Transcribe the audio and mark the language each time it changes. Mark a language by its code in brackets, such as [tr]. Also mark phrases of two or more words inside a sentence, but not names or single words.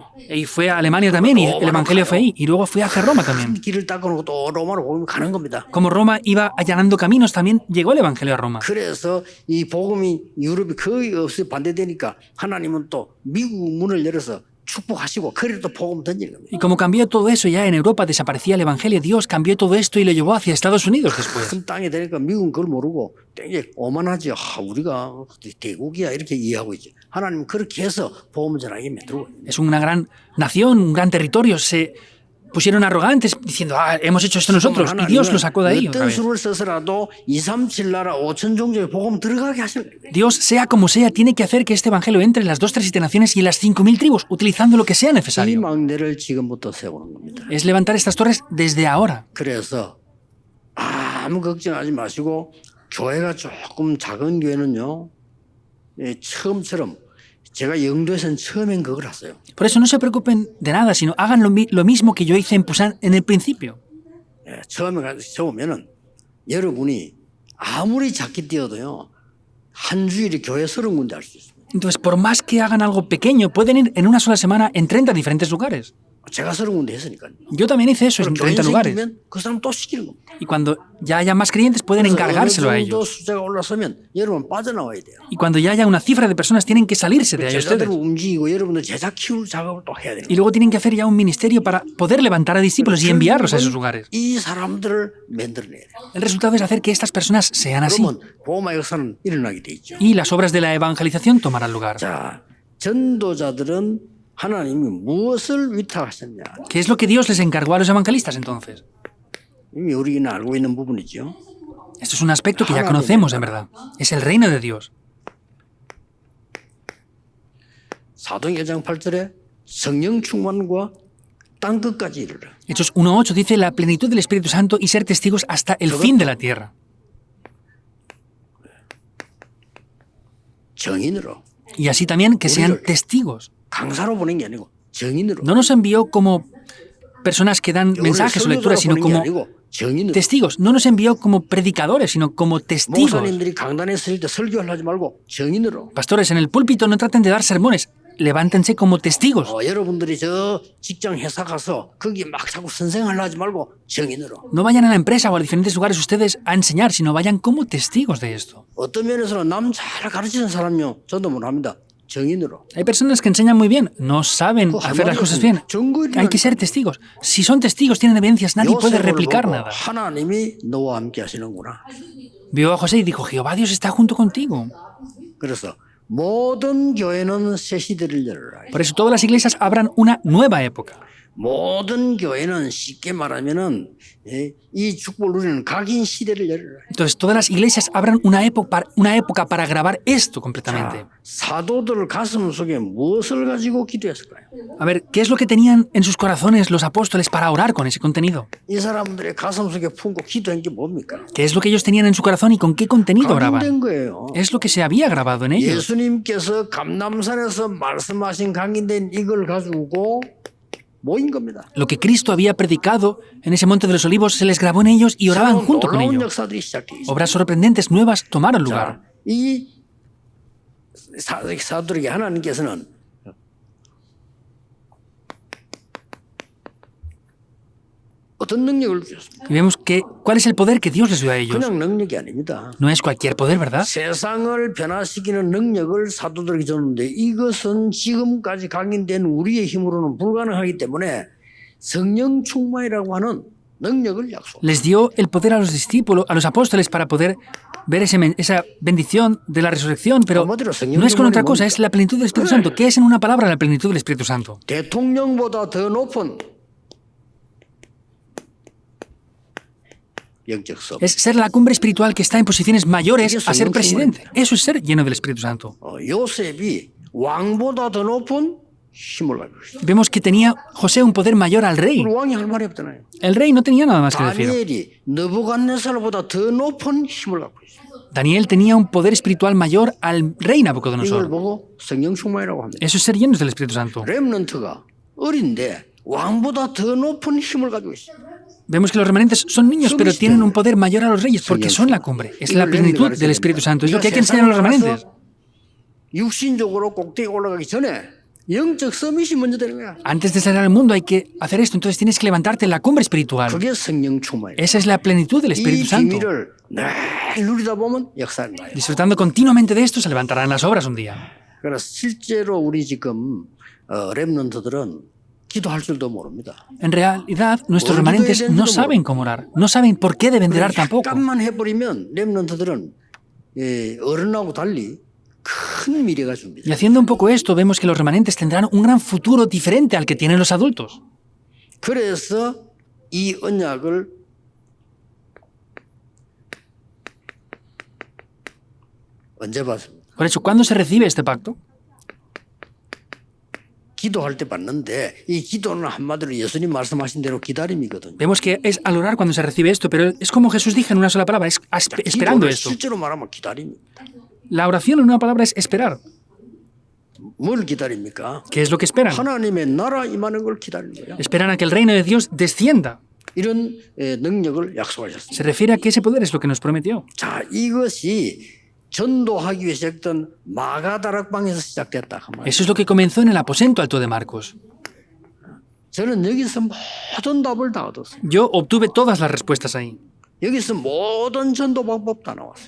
[es] Y fue a Alemania también, y el Evangelio fue ahí. Y luego fue hacia Roma también. [ko] 길을 닦아놓고 또 로마로 복음이 가는 겁니다. [es] Como Roma iba allanando caminos, también llegó el Evangelio a Roma. [ko] 그래서 이 복음이 유럽이 거의 없이 반대되니까 하나님은 또 미국 문을 열어서 축복하시고 그리로 또 복음 던지는 겁니다. [es] Y como cambió todo eso, ya en Europa desaparecía el Evangelio, Dios cambió todo esto y lo llevó hacia Estados Unidos después. [ko] 큰 땅이 되니까 미국은 그걸 모르고 되게 오만하지. 우리가 대국이야 이렇게 이해하고 있지. 하나님 그렇게 해서 복음을 전하게 만들고 있는 [es] Es una gran nación, un gran territorio. Se pusieron arrogantes diciendo, hemos hecho esto nosotros. Y Dios lo sacó de ahí otra [ko] 어떤 [es] vez. [ko] 수를 써서라도 237 나라 5천 종족의 복음 들어가게 하시는 거예요. [es] Dios, sea como sea, tiene que hacer que este Evangelio entre en las 2, 3 y 7 naciones y en las 5.000 tribus, utilizando lo que sea [ko] 이 [es] necesario. [ko] 망대를 지금부터 세우는 겁니다. [es] Es levantar estas torres desde ahora. [ko] 그래서 아무 걱정하지 마시고 교회가 조금 작은 교회는요. 처음처럼 제가 영도에서는 처음엔 그걸 했어요. [es] Por eso no se preocupen de nada, sino hagan lo mismo que yo hice en Pusan en el principio. [ko] 처음에 가서 오면은 여러분이 아무리 작게 뛰어도요. 한 주일에 교회 30군데 할 수 있습니다. [es] Entonces, por más que hagan algo pequeño, pueden ir en una sola semana en 30 diferentes lugares. [ko] 제가 30군데 했으니까요. [es] Yo también hice eso en [ko] 교회 [es] 30 lugares. [ko] 생기면 그 사람 또 시키는 겁니다. [es] Y cuando ya haya más creyentes, pueden encargárselo a [ko] 어느 정도 [es] ellos. [ko] 숫자가 올라서면 여러분 빠져나와야 돼요. [es] Y cuando ya haya una cifra de personas, tienen que salirse de ahí [ko] 제자들을 [es] ustedes. [ko] 움직이고 여러분들 제자 키울 작업을 또 해야 돼요. [es] Y luego tienen que hacer ya un ministerio para poder levantar a discípulos y enviarlos a esos lugares. [ko] 이 사람들을 만들어내야 돼요. [es] El resultado es hacer que estas personas sean así. [ko] 그러면 보호마 역사는 일어나게 돼 있죠. [es] Y las obras de la evangelización tomarán lugar. [ko] 자, 전도자들은 하나님이 무엇을 위탁하셨냐? [es] ¿Qué es lo que Dios les encargó a los evangelistas entonces? [ko] 이미 우리는 알고 있는 부분이죠. [es] Esto es un aspecto que ya conocemos, en verdad. Es el reino de Dios. [ko] 사도행 1장 8절에 성령 충만과 땅 끝까지 이르라. [es] Hechos 1.8 dice la plenitud del Espíritu Santo y ser testigos hasta el fin de la tierra. [ko] 정인으로. [es] Y así también que sean testigos. [ko] 강사로 보낸 게 아니고 정인으로. [es] No nos envió como personas que dan mensajes o lecturas, sino como [ko] 정인으로. [es] testigos. No nos envió como predicadores, sino como testigos. [ko] 목사님들이 강단에 설 때 설교를 하지 말고 정인으로. [es] Pastores, en el púlpito no traten de dar sermones. Levántense como testigos. [ko] 여러분들이 저 직장 회사 가서 거기 막 자꾸 선생하려 하지 말고 정인으로. [es] No vayan a la empresa o a diferentes lugares ustedes a enseñar, sino vayan como testigos de esto. [ko] 어떤 면에서는 남 잘 가르치는 사람요 저도 못 합니다. 정인으로. [es] Hay personas que enseñan muy bien, no saben hacer las cosas bien. Hay que ser testigos. Si son testigos, tienen evidencias, nadie puede replicar nada. [ko] 하나님이 너와 함께 하시는구나. [es] Vio a José y dijo, Jehová Dios está junto contigo. [ko] 그래서 모든 교회는 새 시대를 열어라. [es] Por eso todas las iglesias abran una nueva época. [ko] 모든 교회는 쉽게 말하면은 이 축복을 누리는 각인 시대를 열어라. [es] Entonces, todas las iglesias abran una época para grabar esto completamente. [ko] 자, 사도들 가슴 속에 무엇을 가지고 기도했을까요? [es] A ver, ¿qué es lo que tenían en sus corazones los apóstoles para orar con ese contenido? [ko] 이 사람들의 가슴 속에 품고 기도한 게 뭡니까? [es] ¿Qué es lo que ellos tenían en su corazón y con qué contenido oraban? [ko] 각인된 거예요. [es] Es lo que se había grabado en ellos. [ko] 예수님께서 감람산에서 말씀하신 각인된 이걸 가지고 모인 겁니다. [es] Lo que Cristo había predicado en ese monte de los olivos se les grabó en ellos y oraban junto con [ko] 놀라운 [es] ellos. [ko] 역사들이 시작돼 있어요. [es] Obras sorprendentes nuevas tomaron lugar. [ko] 자, 이 사도들에게 하나님께서는 어떤 능력을 주셨습니까? [es] Y vemos cuál es el poder que Dios les dio a ellos. [ko] 그냥 능력이 아닙니다. [es] No es cualquier poder, ¿verdad? [ko] 세상을 변화시키는 능력을 사도들에게 줬는데 이것은 지금까지 각인된 우리의 힘으로는 불가능하기 때문에 성령 충만이라고 하는 능력을 약속. [es] Les dio el poder a los discípulos, a los apóstoles, para poder ver esa bendición de la resurrección, pero no es con otra cosa, es la plenitud del Espíritu Santo. ¿Qué es en una palabra la plenitud del Espíritu Santo? [ko] 대통령보다 더 높은 영적 섭. [es] Es ser la cumbre espiritual que está en posiciones mayores a ser presidente. Eso es ser lleno del Espíritu Santo. [ko] 요셉이 왕보다 더 높은 힘을 가지고 있어요. [es] Vemos que tenía José un poder mayor al rey. [ko] 왕이 할 말이 없잖아요. [es] El rey no tenía nada más que decir. [ko] 다니엘이 느부갓네살보다 더 높은 힘을 갖고 있어요. [es] Daniel tenía un poder espiritual mayor al rey [ko] 이걸 [es] Nabucodonosor. [ko] 보고 성령 충만이라고 합니다. [es] Eso es ser llenos del Espíritu Santo. [ko] 렘넌트가 어린데 왕보다 더 높은 힘을 가지고 있어요. [es] Vemos que los remanentes son niños, pero tienen un poder mayor a los reyes porque son la cumbre. Es la plenitud del Espíritu Santo. Es lo que hay que enseñar a los remanentes. [ko] 육신적으로 꼭대기 올라가기 전에 영적 서밋이 먼저 되는 거야. [es] Antes de salir al mundo hay que hacer esto. Entonces tienes que levantarte en la cumbre espiritual. [ko] 그게 성령 충만이에요. [es] Esa es la plenitud del [ko] 이 [es] Espíritu Santo. [ko] 비밀을 늘 누리다 보면 역사는 나요. [es] Disfrutando continuamente de esto, se levantarán las obras un día. [ko] 그래서 실제로 우리 지금 렘넌트들은 기도할 줄도 모릅니다. [es] En realidad, nuestros remanentes no saben cómo orar. No saben por qué deben de orar tampoco. [ko] 약간만 해버리면 렘넌트들은 어른하고 달리 큰 미래가 줍니다. [es] Y haciendo un poco esto, vemos que los remanentes tendrán un gran futuro diferente al que tienen los adultos. [ko] 그래서 이 언약을 언제 받습니까? [es] Por eso, ¿cuándo se recibe este pacto? [ko] 기도할 때 받는데 이 기도는 한마디로 예수님 말씀하신 대로 기다림이거든요. [es] Vemos que es al orar cuando se recibe esto, pero es como Jesús dijo en una sola palabra, es esperando [ko] 기도를 [es] esto. [ko] 실제로 말하면 기다림입니다. [es] La oración en una palabra es esperar. [ko] 뭘 기다립니까? [es] ¿Qué es lo que esperan? [ko] 하나님의 나라 임하는 걸 기다리는 거예요. [es] Esperan a que el reino de Dios descienda. [ko] 이런 능력을 약속하셨습니다. [es] Se refiere a que ese poder es lo que nos prometió. [ko] 자, 이것이 전도하기 위해 시작했던 마가다락방에서 시작됐다. 그 말이에요. [es] Eso es lo que comenzó en el aposento alto de Marcos. [ko] 저는 여기서 모든 답을 다 얻었어요. [es] Yo obtuve todas las respuestas ahí. [ko] 여기서 모든 전도 방법 다 나왔어요.